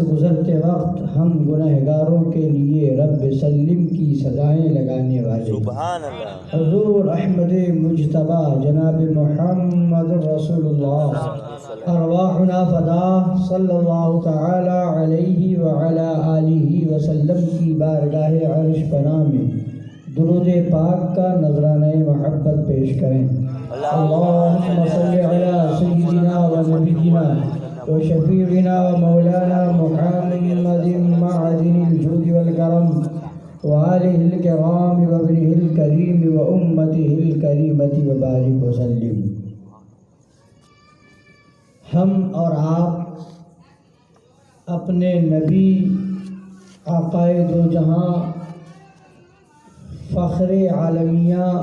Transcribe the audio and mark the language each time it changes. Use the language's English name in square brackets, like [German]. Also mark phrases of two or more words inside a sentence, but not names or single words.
[Urdu] گزرتے وقت ہم گناہگاروں کے لیے [Arabic] رب سلم [Urdu] کی سزائیں لگانے والے، حضور احمد مجتبی جناب محمد رسول اللہ [Arabic] ارواحنا فدا صلی اللہ تعالی علیہ وعلی آلہ وسلم [Urdu] کی بارگاہ عرش پناہ میں درود پاک کا نذرانہ محبت پیش کریں۔ [Arabic] اللہم صلی علی سیدنا و نبینا و شفیعنا و مولانا محمد معدن الجود والکرم وآلہ الکرام و ابنہ الکریم و امتہ الکریمۃ وبارک وسلم۔ [Urdu] ہم اور آپ اپنے نبی آقائے دو جہاں فخر عالمیہ